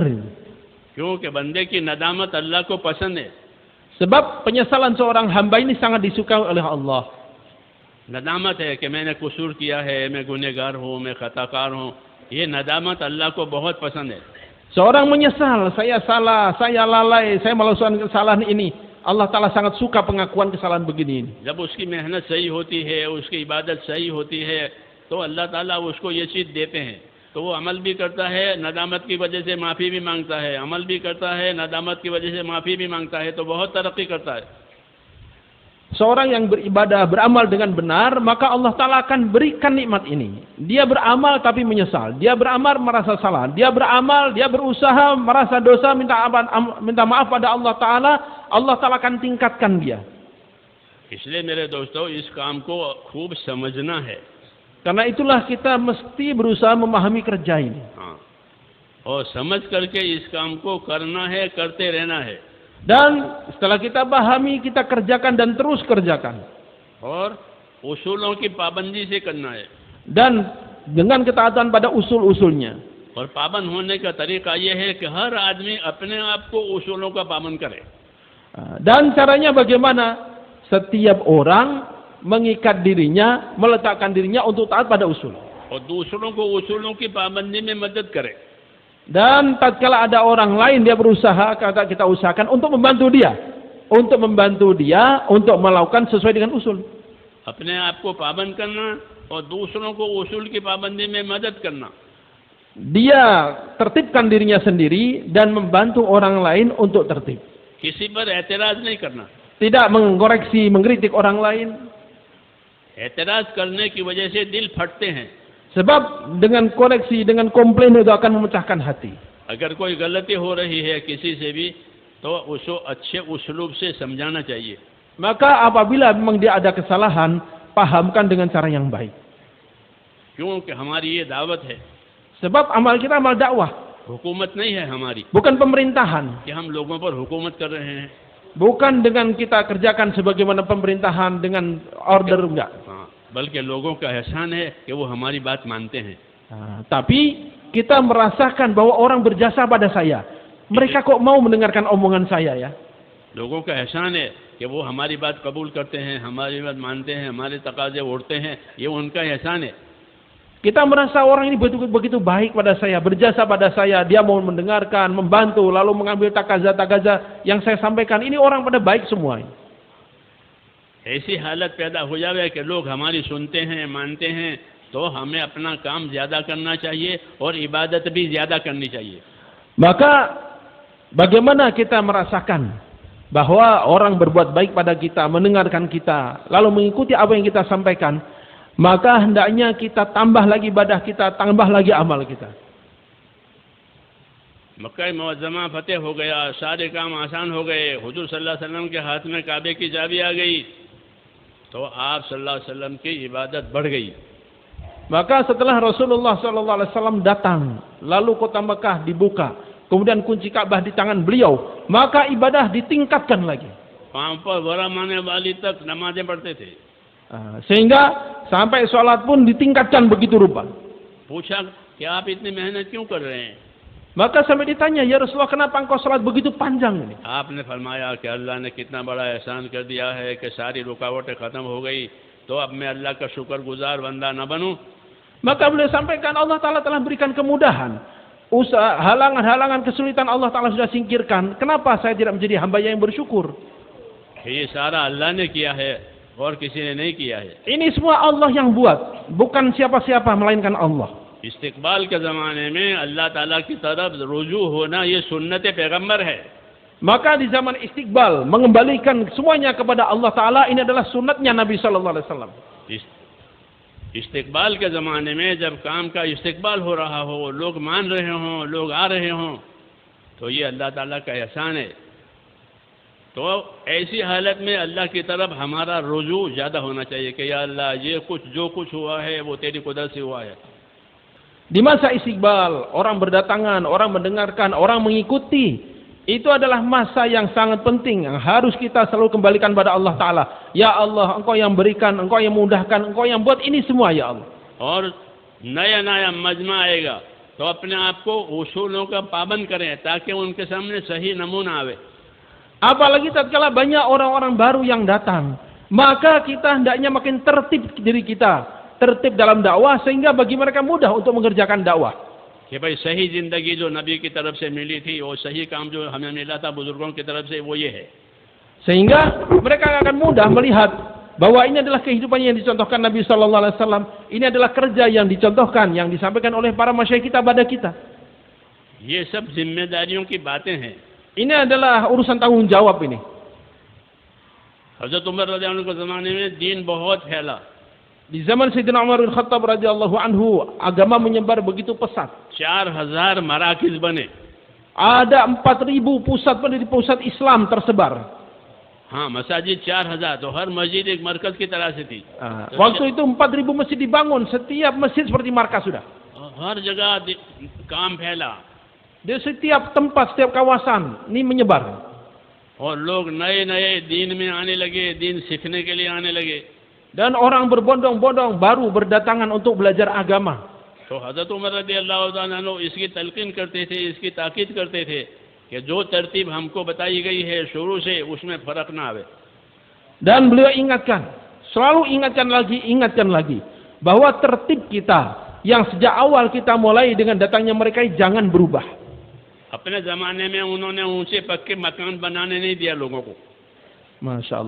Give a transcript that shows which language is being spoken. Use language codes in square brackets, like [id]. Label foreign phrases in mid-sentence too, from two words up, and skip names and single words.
[hi] क्योंकि बंदे की नदामत अल्लाह को पसंद है। [id] Sebab penyesalan seorang hamba ini sangat disukai oleh Allah. [hi] नदामत है कि मैंने कसूर किया है, मैं गुनहगार हूँ, मैं खताकार हूँ, ये नदामत अल्लाह को बहुत पसंद है। [id] Seorang menyesal, saya salah, saya lalai, saya melakukan kesalahan ini. Allah Ta'ala sangat suka pengakuan kesalahan begini ini. [hi] जब उसकी मेहनत सही होती है, उसकी इबादत सही होती है, तो अल्लाह ताला उसको ये चीज़ देते हैं। तो वो अमल भी करता है, नदामत की वजह से माफ़ी भी मांगता है, अमल भी करता है, नदामत की वजह से माफ़ी भी मांगता है, तो बहुत तरक्की करता है। [id] Seorang yang beribadah, beramal dengan benar, maka Allah Ta'ala akan berikan nikmat ini. Dia beramal tapi menyesal. Dia beramal merasa salah. Dia beramal, dia berusaha merasa dosa, minta maaf pada Allah Ta'ala. Allah Ta'ala akan tingkatkan dia. [hi] इसलिए मेरे दोस्तों, इस काम को खूब समझना है। [id] Karena itulah kita mesti berusaha memahami kerja ini. [hi] हाँ, और समझ करके इस काम को करना है, करते रहना है। [id] Dan setelah kita pahami, kita kerjakan dan terus kerjakan. [hi] और उसूलों की पाबंदी से करना है। [id] Dan dengan ketaatan pada usul-usulnya. [hi] और पाबंद होने का तरीका ये है कि हर आदमी अपने आप को उसूलों का पाबंद करे। [id] Dan caranya bagaimana? Setiap orang mengikat dirinya, meletakkan dirinya untuk taat pada usul. [hi] और दूसरों को उसूलों की पाबंदी में मदद करे। [id] Dan tatkala ada orang lain, dia berusaha, kata kita usahakan untuk membantu dia. Untuk membantu dia, untuk melakukan sesuai dengan usul. [hi] अपने आप को पाबंद करना और दूसरों को उसूल की पाबंदी में मदद करना। [id] Dia tertibkan dirinya sendiri dan membantu orang lain untuk tertib. [hi] किसी पर एतराज नहीं करना। [id] Tidak mengoreksi, mengkritik orang lain. [hi] एतराज करने की वजह से दिल फटते हैं। [id] Sebab dengan koreksi, dengan komplain itu akan memecahkan hati. [hi] अगर कोई गलती हो रही है किसी से भी, तो उसको अच्छे उस्लूब से समझाना चाहिए। [id] Maka apabila memang dia ada kesalahan, pahamkan dengan cara yang baik. [hi] क्योंकि हमारी ये दावत है। [id] Sebab amal kita amal dakwah, [hi] हुकूमत नहीं है हमारी [id] bukan pemerintahan. [hi] कि हम लोगों पर हुकूमत कर रहे हैं। [id] Bukan dengan kita kerjakan sebagaimana pemerintahan dengan order, enggak. [hi] हाँ, बल्कि लोगों का एहसान है कि वो हमारी बात मानते हैं। [id] Tapi kita merasakan bahwa orang berjasa pada saya. Mereka kok mau mendengarkan omongan saya ya? [hi] लोगों का एहसान है कि वो हमारी बात कबूल करते हैं, हमारी बात मानते हैं, हमारे तकाजे उड़ते हैं, ये उनका एहसान है। [id] Kita merasa orang ini begitu baik pada saya, berjasa pada saya, dia mau mendengarkan, membantu, lalu mengambil takaza-takaza yang saya sampaikan. Ini orang pada baik semua. [hi] ऐसी हालत पैदा हो जाए कि लोग हमारी सुनते हैं, मानते हैं, तो हमें अपना काम ज्यादा करना चाहिए और इबादत भी ज्यादा करनी चाहिए। [id] Maka bagaimana kita merasakan bahwa orang berbuat baik pada kita, mendengarkan kita, lalu mengikuti apa yang kita sampaikan, maka hendaknya kita tambah lagi ibadah kita, tambah lagi amal kita. [hi] मक्का मुअज़्ज़मा फतेह हो गया, सारे काम आसान हो गए, हुजूर [ar] صلى الله عليه وسلم [hi] के हाथ में काबे की चाबी आ गई, तो आप [ar] صلى الله عليه وسلم [hi] की इबादत बढ़ गई। [id] Maka setelah Rasulullah SAW datang, lalu kota Mekah dibuka, kemudian kunci Ka'bah di tangan beliau, maka ibadah ditingkatkan lagi. [hi] पांव पर वरा मारने वाली तक नमाजें पढ़ते थे। [id] Sehingga sampai sholat pun ditingkatkan begitu rupa. [hi] पूछा कि आप इतनी मेहनत क्यों कर रहे हैं? [id] Maka sampai ditanya, [ar] يا رسول الله, [id] kenapa engkau sholat begitu panjang ini? [hi] आपने फरमाया कि अल्लाह ने कितना बड़ा एहसान कर दिया है कि सारी रुकावटें खत्म हो गई, तो अब मैं अल्लाह का शुक्रगुजार बंदा न बनूं। [id] Maka beliau sampaikan, Allah Ta'ala telah berikan kemudahan. Halangan-halangan kesulitan Allah Ta'ala sudah singkirkan. Kenapa saya tidak menjadi hamba yang bersyukur? [hi] ये सारा अल्लाह ने किया है और किसी ने नहीं किया है। [id] Ini semua Allah yang buat, bukan siapa-siapa melainkan Allah. [hi] इस्तिकबाल के ज़माने में अल्लाह ताला की तरफ रुजू होना ये सुन्नत पैगम्बर है। [id] Maka di zaman istiqbal, mengembalikan semuanya kepada Allah Ta'ala, ini adalah sunnatnya Nabi [ar] صلى الله عليه وسلم. [hi] इस्तिकबाल के ज़माने में जब काम का इस्तिकबाल हो रहा हो, लोग मान रहे हों, लोग आ रहे हों, तो ये अल्लाह ताला का एहसान है। तो ऐसी हालत में अल्लाह की तरफ हमारा रुजू ज़्यादा होना चाहिए कि या अल्लाह, ये जो कुछ हुआ है वो तेरी कुदरत से हुआ है। [id] Di masa istiqbal, orang berdatangan, orang mendengarkan, orang mengikuti, itu adalah masa yang sangat penting, yang harus kita selalu kembalikan pada Allah Ta'ala. Ya Allah, Engkau yang berikan, Engkau yang mudahkan, Engkau yang buat ini semua, ya Allah. [hi] और नया नया मजमा आएगा तो अपने आप को उसूलों का पाबंद करें ताकि उनके सामने सही नमूना आवे। [id] Apalagi tatkala banyak orang-orang baru yang datang, maka kita hendaknya makin tertib diri kita, tertib dalam dakwah, sehingga bagi mereka mudah untuk mengerjakan dakwah. [hi] कि भाई सही जिंदगी जो नबी की तरफ से मिली थी और सही काम जो हमें मिला था बुजुर्गों की तरफ से, वो ये है। [id] Sehingga mereka akan mudah melihat bahwa ini adalah kehidupan yang dicontohkan Nabi [ar] صلى الله عليه وسلم, [id] ini adalah kerja yang dicontohkan, yang disampaikan oleh para masyayikh kita pada kita. [hi] ये सब जिम्मेदारियों की बातें हैं. [id] Ini adalah urusan tanggung jawab ini. [hi] हज़रत उमर [ar] رضي الله عنه [hi] के ज़माने में दीन बहुत फैला. [id] Di zaman Sayyidina Umar bin Khattab [ar] رضي الله عنه, [id] agama menyebar begitu pesat. [hi] 4,000 मराकिज़ बने. [id] Ada 4.000 pusat Islam tersebar. [hi] हाँ, मसाजिद 4,000, तो हर मस्जिद एक मरकज की तरह से थी. [id] Waktu itu 4.000 masjid dibangun, setiap masjid seperti markas sudah. [hi] हर जगह काम फैला. [id] Di setiap tempat, setiap kawasan, ini menyebar. [hi] और लोग नए-नए दीन में आने लगे, दीन सीखने के लिए आने लगे. [id] Dan orang berbondong-bondong baru berdatangan untuk belajar agama. [hi] तो हज़रत उमर [ar] رضي الله عنه [hi] इसकी तलकीन करते थे, इसकी ताकीद करते थे कि जो तरतीब हमको बताई गई है शुरू से, उसमें फर्क ना आवे. [id] Dan beliau ingatkan, selalu ingatkan lagi, bahwa tertib kita yang sejak awal kita mulai dengan datangnya mereka jangan berubah. [hi] अपने ज़माने में उन्होंने ऊंचे पक्के मकान बनाने नहीं दिया लोगों को. [ar] ما شاء الله.